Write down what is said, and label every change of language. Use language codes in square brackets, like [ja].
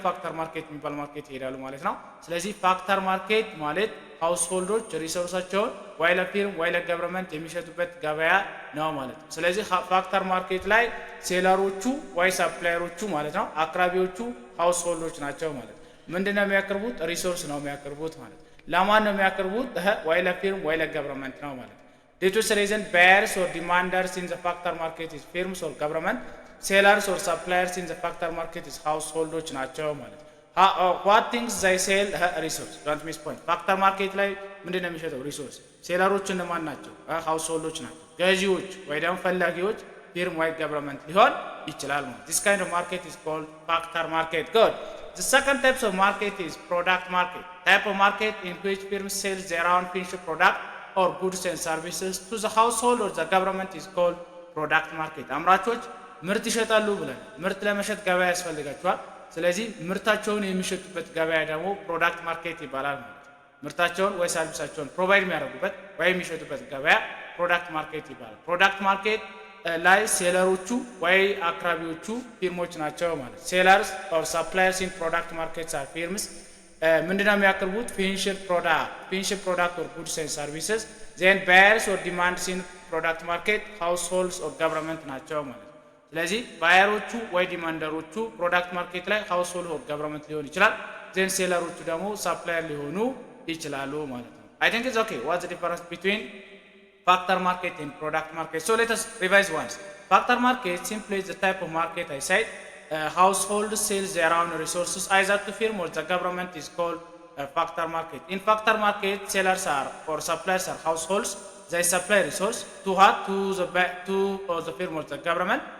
[am] ፋክተር ማርኬት የሚባል ማርኬት ይሄዳሉ ማለት ነው። ስለዚህ ፋክተር ማርኬት ማለት ሃውስሆልዶች ሪሶርሳቸውን ወይ ለፊርም ወይ ለገቨርንመንት የሚሸጡበት ገበያ ነው ማለት ነው። ስለዚህ ፋክተር ማርኬት ላይ ሴለሮቹ ወይ ሰፕላየሮቹ ማለት ነው አቅራቢዎቹ ሃውስሆልዶች ናቸው ማለት ነው። ምንድነው የሚያቀርቡት? ሪሶርስ ነው የሚያቀርቡት ማለት ነው። ለማን ነው የሚያቀርቡት? ወይ ለፊርም ወይ ለገቨርንመንት ነው ማለት ነው። [en] Due to reason buyers or demanders in the factor market is firms or government, sellers or suppliers in the factor market is householdoች [am] ናቸው ማለት ነው። [en] what things they sell resource don't miss point factor market [am] ላይ ምንድነው የሚሸጠው? ሪሶርስ። ሴለሮች እነማን ናቸው? ሃውስሆልዶች ናቸው። ገዢዎች ወይ ደግሞ ፈላጊዎች ፊርም ወይ ገቨርንመንት ሊሆን ይችላል ማለት [en] this kind of market is called factor market. Good. The second type of market is product market. Type of market in which firms sell their own finished product or goods and services to the household or the government is called product market. [am] አምራቾች ምርት ይሸጣሉ ብለን ምርት ለመሸጥ ገበያ ያስፈልጋቸዋል። ስለዚህ ምርታቸውን የሚሸጡበት ገበያ ደግሞ ፕሮዳክት ማርኬት ይባላል ማለት ነው። ምርታቸውን ወይ ሰርቪሳቸውን ፕሮቫይድ የሚያደርጉበት ወይ የሚሸጡበት ገበያ ፕሮዳክት ማርኬት ይባላል። ፕሮዳክት ማርኬት ላይ ሴለሮቹ ወይ አቅራቢዎቹ ፊርሞች ናቸው ማለት ነው። ሴለርስ [en] or suppliers in product markets are firms [am] ምንድነው የሚያቀርቡት? [en] ፊኒሽድ ፕሮዳክት or goods and services. then buyers or demands in product market households or government [am] ናቸው ማለት ነው። ስለዚህ ባየሮቹ ወይ ዲማንደሮቹ ፕሮዳክት ማርኬት ላይ ሃውስሆልድ or government ሊሆን ይችላል። then ሴለሮቹ ደግሞ ሰፕላየር ሊሆኑ ይችላሉ ማለት ነው። [en] I think it's okay. What's the difference between factor market and product market? So let us revise once. Factor market simply is the type of market I said. Household sells their own resources either to firm or the government is called factor market. In factor market, sellers are or suppliers are households. They supply resource to the firm or the government.